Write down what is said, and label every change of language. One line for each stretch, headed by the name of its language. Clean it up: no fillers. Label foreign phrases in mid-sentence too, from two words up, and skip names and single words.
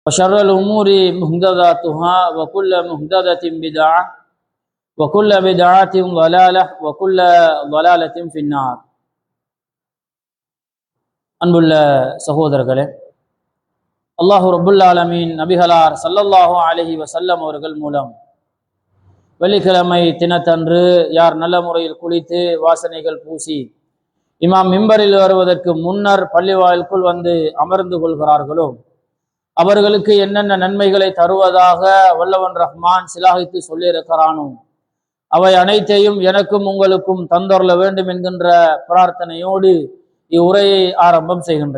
Arabic: وشر الأمور محدثاتها وكل محدثة بدعة وكل بدعة ضلالة وكل ضلالة في النار.
Tamil: அன்புள்ள சகோதரர்களே,
Arabic: الله رب العالمين
Tamil: நபிகளார்
Arabic: صلى الله عليه وسلم
Tamil: அவர்கள் மூலம் வெள்ளிக்கிழமை தினத்தன்று யார் நல்ல முறையில் குளித்து வாசனைகள் பூசி இமாம் மிம்பரில் வருவதற்கு முன்னர் பள்ளிவாயிலுக்குள் வந்து அமர்ந்து கொள்கிறார்களோ அவர்களுக்கு என்னென்ன நன்மைகளை தருவதாக வல்லவன் ரஹ்மான் சிலாகித்து சொல்லியிருக்கிறானோ அவை அனைத்தையும் எனக்கும் உங்களுக்கும் தந்தொருள வேண்டும் என்கின்ற பிரார்த்தனையோடு இவ்வுரையை ஆரம்பம் செய்கின்றேன்.